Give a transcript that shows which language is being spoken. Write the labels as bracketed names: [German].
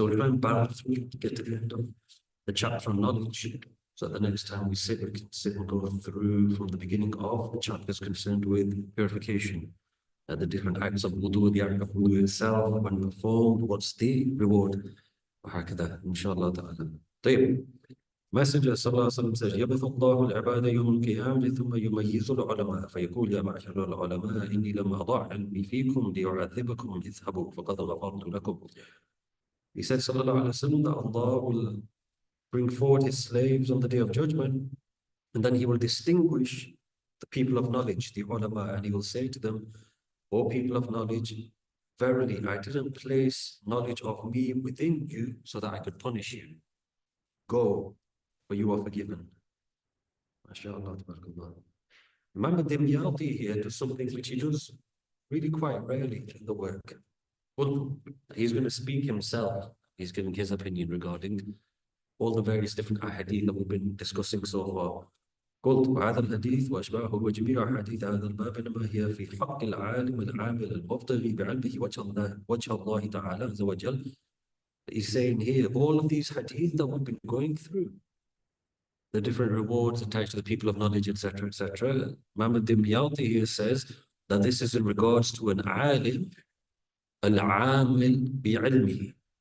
[English] So we'll try and battle through to get to the end of the chapter on knowledge. So the next time we sit, we can sit and go through from the beginning of the chapters concerned with purification, the different acts of wudu, the act of wudu itself, when performed, what's the reward, وهكذا, inshallah ta'ala. [Arabic] طيب. [English] Messenger sallallahu alaihi wasallam says, [Arabic] يبث الله العباد يوم القيامة ثم يميز العلماء فيقول يا معشر العلماء إني لم أضع علمي فيكم لأعذبكم اذهبوا فقد غفرت لكم. [English] He said sallallahu alaihi wasallam that Allah will bring forward his slaves on the day of judgment, and then he will distinguish the people of knowledge, the ulama, and he will say to them, O people of knowledge, verily I didn't place knowledge of me within you so that I could punish you. Go, for you are forgiven. MashaAllah, tabarakallah. Imam ad-Dimyati here does something which he does really quite rarely in the work. Well, he's going to speak himself. He's giving his opinion regarding all the various different ahadith that we've been discussing so far. [Arabic] قلت وهذا الحديث وأشباهه وجميع أحاديث هذا الباب إنما هي في حق العالم العامل المبتغي بعلمه وجه الله تعالى عز وجل. [English] He's saying here, all of these hadith that we've been going through, the different rewards attached to the people of knowledge, etc., etc. Imam ad-Dimyati here says that this is in regards to an alim, al-amil bi'ilmihi.